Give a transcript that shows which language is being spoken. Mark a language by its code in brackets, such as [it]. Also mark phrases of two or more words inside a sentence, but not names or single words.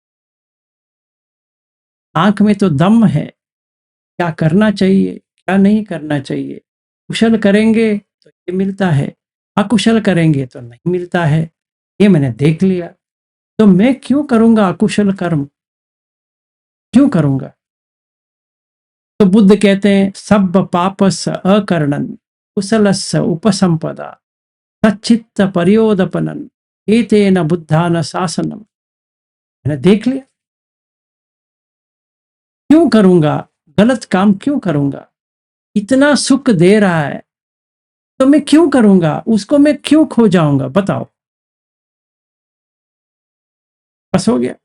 [hi] आंख में तो दम है, क्या करना चाहिए क्या नहीं करना चाहिए। कुशल करेंगे तो ये मिलता है, अकुशल करेंगे तो नहीं मिलता है। ये मैंने देख लिया, तो मैं क्यों करूंगा अकुशल कर्म, क्यों करूंगा। तो बुद्ध कहते हैं [pi] सब पापस अकर्णन कुशलस्य उपसंपदा सच्चित्त परियोदपनन एतेन बुद्धान शासनम। [hi] मैंने देख लिया, क्यों करूंगा गलत काम, क्यों करूंगा। इतना सुख दे रहा है तो मैं क्यों करूंगा, उसको मैं क्यों खो जाऊंगा, बताओ। बस हो गया।